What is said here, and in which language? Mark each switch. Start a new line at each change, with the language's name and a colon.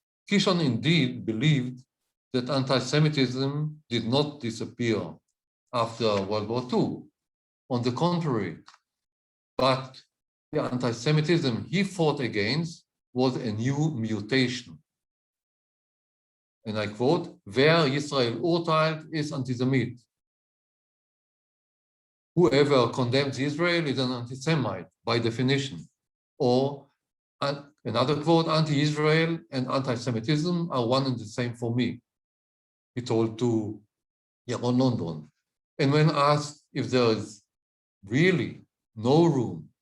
English: Kishon indeed believed that anti-Semitism did not disappear after World War II. On the contrary, but the anti-Semitism he fought against was a new mutation. And I quote,
German: wer Israel urteilt, ist Antisemit.
English: Whoever condemns Israel is an anti-Semite by definition. Or another quote, anti-Israel and anti-Semitism are one and the same for me, he told to Yaron London. And when asked if there is really no room